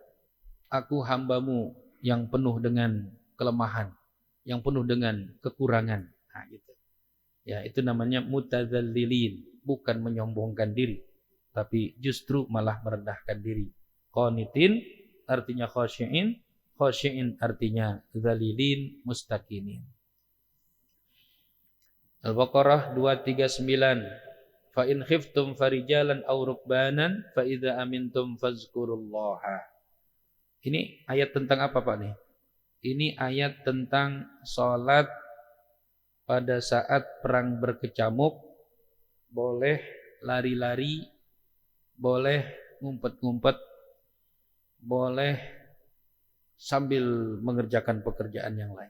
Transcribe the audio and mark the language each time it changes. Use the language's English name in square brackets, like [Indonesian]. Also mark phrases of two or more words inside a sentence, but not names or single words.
[Indonesian] Aku hambamu yang penuh dengan kelemahan, yang penuh dengan kekurangan. Nah, gitu. Ya, itu namanya mutadzallilin, bukan menyombongkan diri, tapi justru malah merendahkan diri. Qanitin artinya khasyiin, khasyiin artinya [Arabic] ذليلين، مستقينين. [Indonesian] Al-Baqarah 239. [Arabic] فإن خفتم فرجالا أو ركبانا فإذا أمنتم فاذكروا الله. [Indonesian] Ini ayat tentang apa, Pak nih? Ini ayat tentang sholat pada saat perang berkecamuk, boleh lari-lari, boleh ngumpet-ngumpet, boleh sambil mengerjakan pekerjaan yang lain.